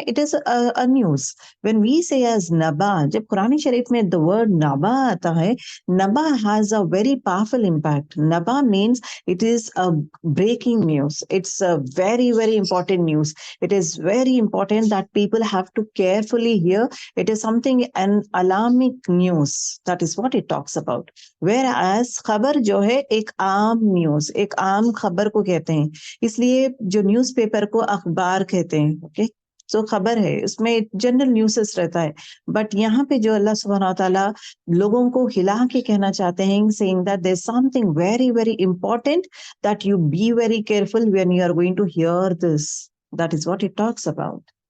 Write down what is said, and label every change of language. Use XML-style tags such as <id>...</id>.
<en>It is a news. When we say as नबा,</en> <hi>जब कुरान शरीफ में</hi> <en>The word नबा आता है, नबा has a very powerful impact. नबा means it is a breaking news, it's a very very important news. It is very important that people have to carefully hear. It is something an alarming news. That is what it talks about.</en> <hi>Whereas खबर जो है एक आम news, एक आम खबर को कहते हैं, इसलिए जो न्यूज़पेपर को अखबार कहते हैं। ओके, तो खबर है, उसमें जनरल न्यूज़ेस रहता है। बट यहाँ पे जो अल्लाह सुब्हानहू व तआला लोगों को हिला के कहना चाहते हैं,</hi> <en>saying that there is something very very important that you be very careful when you are going to hear this. That is what it talks about.</en>